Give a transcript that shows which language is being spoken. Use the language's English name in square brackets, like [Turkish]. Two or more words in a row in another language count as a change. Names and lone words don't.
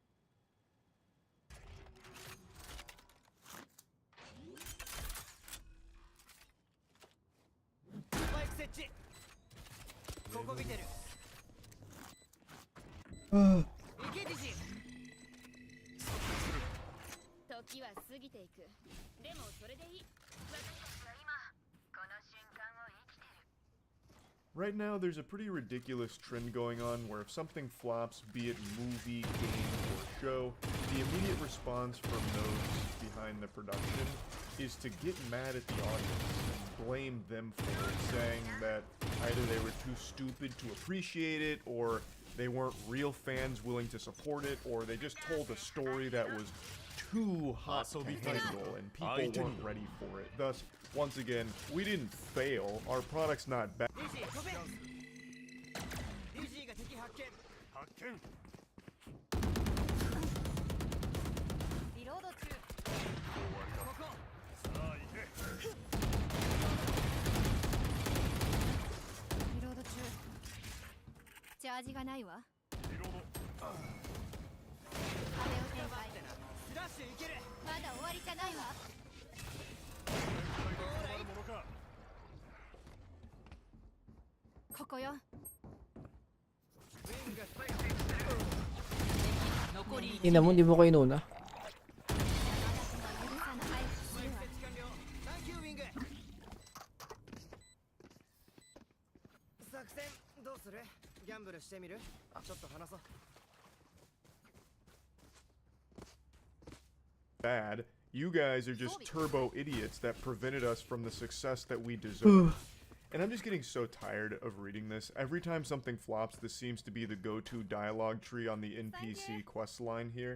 [Japanese] スパイク設置。ここ見てる。行けディジ。時は過ぎていく。でもそれでいい。私たちは今この瞬間を生きてる。 [English] Right now, there's a pretty ridiculous trend going on where if something flops, be it movie, game, or show, the immediate response from those behind the production is to get mad at the audience and blame them for it, saying that either they were too stupid to appreciate it, or they weren't real fans willing to support it, or they just told a story that was too hot to handle and people weren't ready for it. Thus, once again, we didn't fail. Our product's not bad. [Japanese] リロード中。リロード中。チャージがないわ。壁を展開。スラッシュいける。まだ終わりじゃないわ。ここよ。 [Filipino] Ina mo, hindi mo ko inuna. [Japanese] 作戦どうする？ギャンブルしてみる？ちょっと話そう。 [English] Bad. You guys are just turbo idiots that prevented us from the success that we deserve. And I'm just getting so tired of reading this. Every time something flops, this seems to be the go-to dialogue tree on the NPC quest line here.